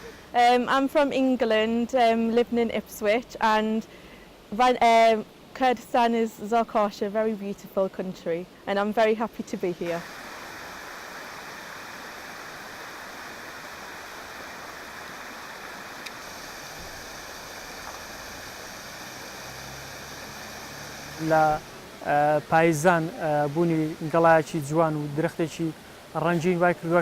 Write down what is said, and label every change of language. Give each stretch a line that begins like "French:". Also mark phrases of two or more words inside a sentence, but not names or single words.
English: I'm from England, living in Ipswich, and Kurdistan is Zarqasha, a very beautiful country, and I'm very happy to be here.
Central Kurdish: لە پایزان بوونی گەڵایەکی جوان و درەختێکی ڕەنگین وای کردووە